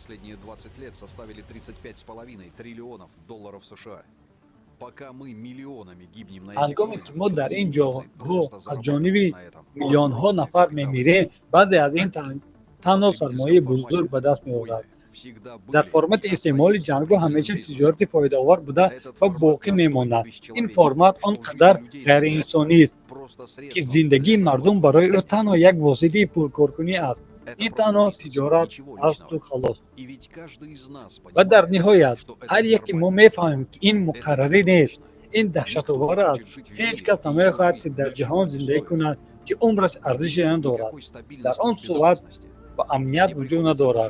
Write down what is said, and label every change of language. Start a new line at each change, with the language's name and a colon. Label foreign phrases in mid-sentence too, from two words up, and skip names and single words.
Tajik: ҳангоме ки мо дар ин ҷоҳо аз ҷониби миллионҳо нафар мемирем, баъзе аз ин танҳо сармояи бузург ба даст меорад. дар формати истеъмоли ҷангҳо ҳамеша тиҷорати фоидаовар буда ва боқӣ мемонад. ин формат он қадар ғайриинсонист, ки зиндагии мардум барои ӯ танҳо як воситаи пуркоркунӣ аст.
Persian: این تنها تجارت است و خلاص. و در نهایت هر یکی ما میفهمیم که این مقرری نیست، این دهشت‌آور است. هیچ کس نمیخواهد که در جهان زندگی کند که عمرش ارزش ندارد. در آن صورت و امنیت وجود ندارد.